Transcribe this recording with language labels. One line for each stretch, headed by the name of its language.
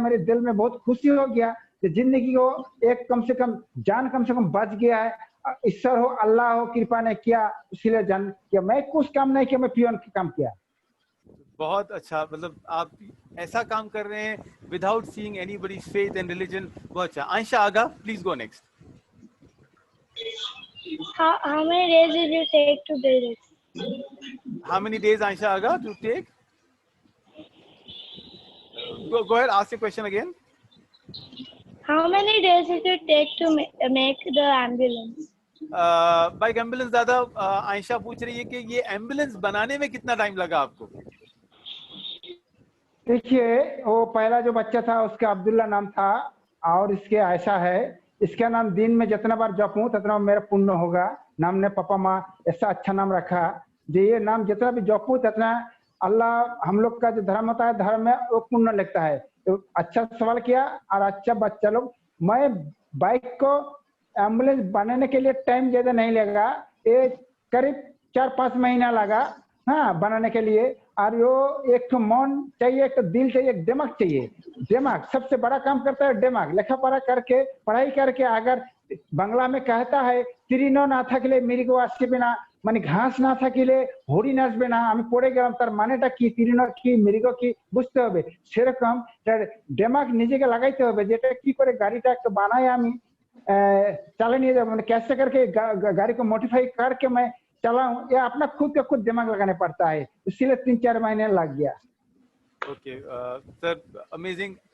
Hindi: मेरे दिल में बहुत खुशी हो गया कि जिंदगी को एक कम से कम जान कम से कम बच गया है। ईश्वर हो, अल्लाह हो, कृपा ने किया, इसीलिए जान किया। मैं कुछ काम नहीं किया, मैं पियोन का काम किया। बहुत अच्छा, मतलब आप ऐसा काम कर रहे हैं
English: Without seeing anybody's faith and religion.
Hindi: बहुत अच्छा।
English: Aisha Aga, please go next. How many days did you take to build it? How many days, Aisha Aga, to take? Go ahead, ask the question again. How many days did it take to make the ambulance?
Hindi: Bike ambulance दादा, आयशा पूछ रही है कि ये ambulance बनाने में कितना time लगा आपको? देखिए वो पहला जो बच्चा था उसका अब्दुल्ला नाम था और इसके आयशा है। इसका नाम दिन में जितना बार जपूं उतना मेरा पुण्य होगा। नाम ने पापा माँ ऐसा अच्छा नाम रखा जो ये नाम जितना भी जपूं उतना अल्लाह हम लोग का जो धर्म होता है धर्म में वो पुण्य लगता है। तो अच्छा सवाल किया और अच्छा बच्चा लोग। मैं बाइक को एम्बुलेंस बनाने के लिए टाइम ज्यादा नहीं लगा, ये करीब 4-5 महीना लगा हाँ बनाने के लिए। और वो एक तो मन चाहिए, एक तो दिल चाहिए, एक दिमाग चाहिए। दिमाग सबसे बड़ा काम करता है दिमाग। लेखा पढ़ा करके पढ़ाई करके अगर बांग्ला में कहता है तीरिनो ना
Bangla: থাকলে মৃগ আসবে না,
Hindi: মানে ঘাস না থাকলে হরিণ আসবে না।
Bangla: আমি পড়ে গেলাম তার মানেটা কি, তিরিনো কি মৃগ কি বুঝতে হবে। সেরকম দিমাগ নিজেকে লাগাইতে হবে যেটা কি করে গাড়িটা একটা বানায় আমি চালিয়ে নিয়ে যাবো, মানে
Hindi: कैसे करके गाड़ी को मॉडिफाई करके मैं चलाऊं, ये अपना खुद का खुद दिमाग लगाने पड़ता है। इसलिए 3-4 महीने लग गया।
English: Okay sir, amazing.